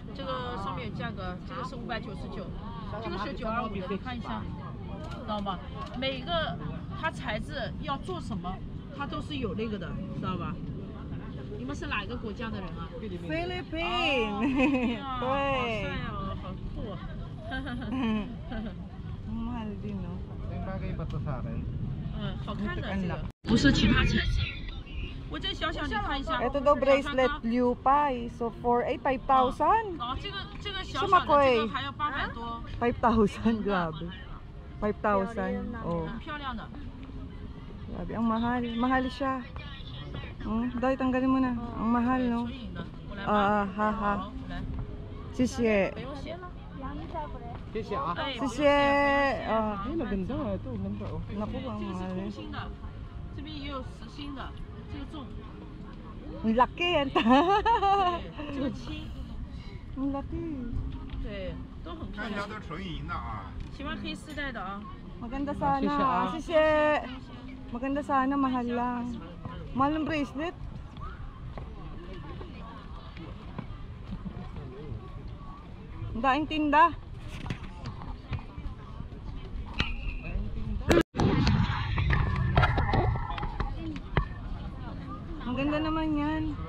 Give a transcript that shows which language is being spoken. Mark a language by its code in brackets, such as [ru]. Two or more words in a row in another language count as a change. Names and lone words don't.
[zh] 这个上面有价格，这个是599，这个是925的，你看一下，知道吗？每个它材质要做什么，它都是有那个的，知道吧？你们是哪个国家的人啊？菲律宾。对。好帅哦，好酷。 [tl] mahal din, no? [zh] 好看的这个，不是其他材质。我这小小你看一下。 [tl] Ito daw bracelet Liu Pai. So for 5,000. [zh] 哦，这个小小的这个还要800多。 [tl] 5,000, grabe. 5,000. Oh. [zh] 很漂亮的。 [tl] Grabe, ang mahal. Mahal siya. Dahil tanggalin mo na. Ang mahal, no? Ha. [zh] 谢谢. 谢谢啊。谢谢. [tl] maganda. Ito, maganda. Naku, ang [zh] 这个是 [tl] mahal. [zh] 空心的，这边也有实心的，这个重。 [tl] Ang laki yan. [zh] 对，这个轻。 [tl] Ang laki. [zh] 对，都很漂亮。看一下都是纯银的啊。喜欢可以试戴的啊。 [tl] Maganda sana. [zh] 谢谢. [tl] Maganda sana, mahal lang. Mahal ng bracelet. Ang daing tinda. Ang ganda naman yan.